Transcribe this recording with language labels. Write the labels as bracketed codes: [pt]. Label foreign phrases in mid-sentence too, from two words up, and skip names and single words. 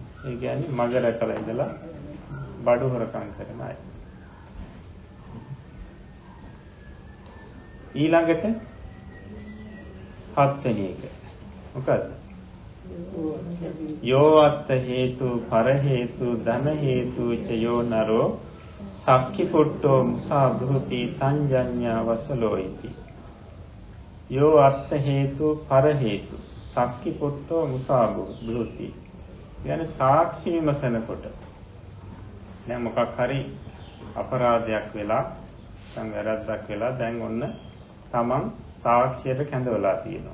[si] ඒ කියන්නේ මග රැකලා ඉඳලා බඩු හොරකම් කරන අය. ඊළඟට හත්වෙනි එක. [pi] මොකද්ද? යෝ අත්ථ හේතු පර හේතු ධන හේතු ච යෝ නරෝ සක්ඛි පුට්ටෝ මුසා භූති සංජඤ්ඤා වසලෝ ඉති. යෝ අත්ථ හේතු පර හේතු සක්ඛි පුට්ටෝ මුසා භූති. [si] කියන්නේ සාක්ෂි විමසනකොට දැන් මොකක් හරි අපරාධයක් වෙලා සංවැරද්දක් වෙලා දැන් ඔන්න තමන් සාක්ෂියට කැඳවලා තියෙනවා.